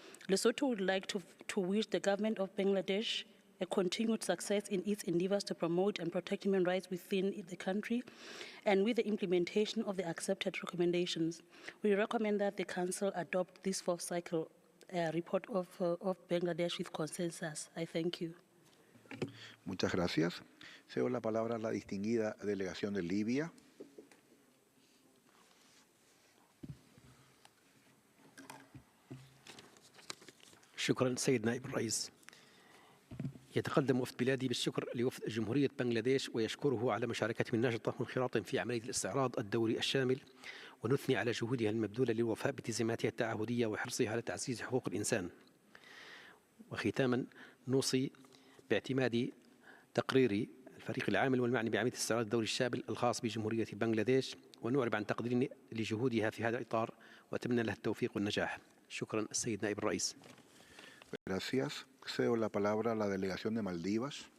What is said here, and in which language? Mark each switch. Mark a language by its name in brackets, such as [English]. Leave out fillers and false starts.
[English] Lesotho would like to wish the government of Bangladesh a continued success in its endeavors to promote and protect human rights within the country and with the implementation of the accepted recommendations. We recommend that the Council adopt this 4th cycle report of Bangladesh with consensus. I thank you. [Spanish] Muchas gracias. Cedo la palabra a la distinguida delegación de Libia. [Arabic] شكرا سيد نائب الرئيس. يتقدم وفد بلادي بالشكر لوفد جمهورية بنغلاديش ويشكره على مشاركتهم الناشطة وانخراطهم في عملية الاستعراض الدوري الشامل، ونثني على جهودها المبذولة للوفاء بالتزاماتها التعهدية وحرصها على تعزيز حقوق الإنسان. وختاما نوصي باعتماد تقرير الفريق العامل والمعني بعملية الاستعراض الدوري الشامل الخاص بجمهورية بنغلاديش، ونعرب عن تقديرنا لجهودها في هذا الإطار وأتمنى لها التوفيق والنجاح. شكرا السيد نائب الرئيس. [Spanish] Gracias. Cedo la palabra a la delegación de Maldivas.